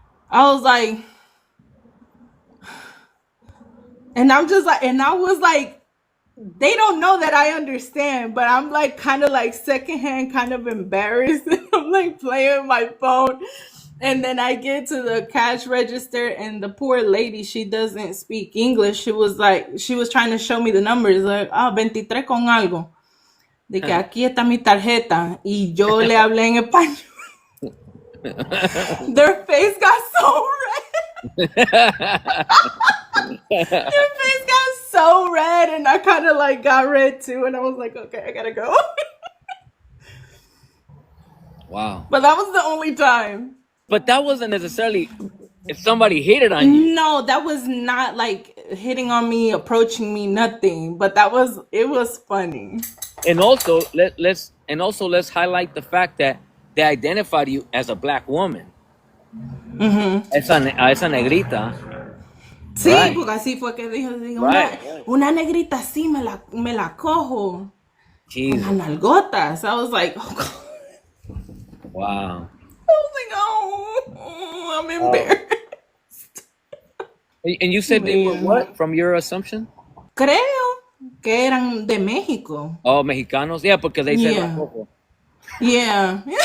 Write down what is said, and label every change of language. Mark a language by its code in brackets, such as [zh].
[en] I was like, and I'm just like, and I was like, they don't know that I understand, but I'm like kind of like secondhand kind of embarrassed. I'm like playing my phone. And then I get to the cash register, and the poor lady, she doesn't speak English. She was trying to show me the numbers, like, 23 [es] con algo. [en] De que aquí está mi tarjeta. Y yo le hablé en español. Their face got so red. Their face got so red, and I kind of like got red too. And I was like, okay, I gotta go. Wow. But that was the only time. But that wasn't necessarily if somebody hated on you. No, that was not like hitting on me, approaching me, nothing. But it was funny. And also let's highlight the fact that they identified you as a black woman. [es] Esa negrita. Sí, [en] Right. [es] porque así fue que dijo, [en] Right. [es] una negrita así me la cojo. [en] Jesus. [es] Unas nalgotas. [en] I was like, oh, God. Wow. I was like, oh, I'm embarrassed. And you said they were what from your assumption? [es] Creo que eran de México. [en] Oh, Mexicanos. Yeah, because they said Yeah. [es] La Coco. [en] Yeah.